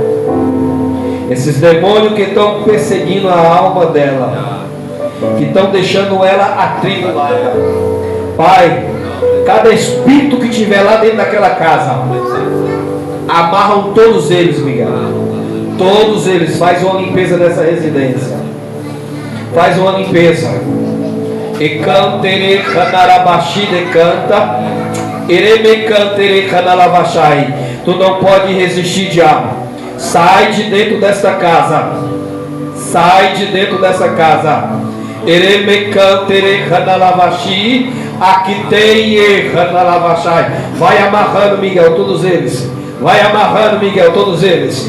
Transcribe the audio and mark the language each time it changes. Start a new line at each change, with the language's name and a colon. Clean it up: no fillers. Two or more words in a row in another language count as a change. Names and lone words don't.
Portuguese: Esses demônios que estão perseguindo a alma dela, que estão deixando ela atribulada, Pai, cada espírito que tiver lá dentro daquela casa, amarram todos eles, Miguel. Todos eles, faz uma limpeza dessa residência. Faz uma limpeza. E cantere canarabashi de canta. Ireme cantere canalabashai. Tu não pode resistir, diabo. Sai de dentro desta casa. Sai de dentro dessa casa. Ireme cantere canalavashi. Aqui tem canalabashai. Vai amarrando, Miguel, todos eles. Vai amarrando, Miguel, todos eles.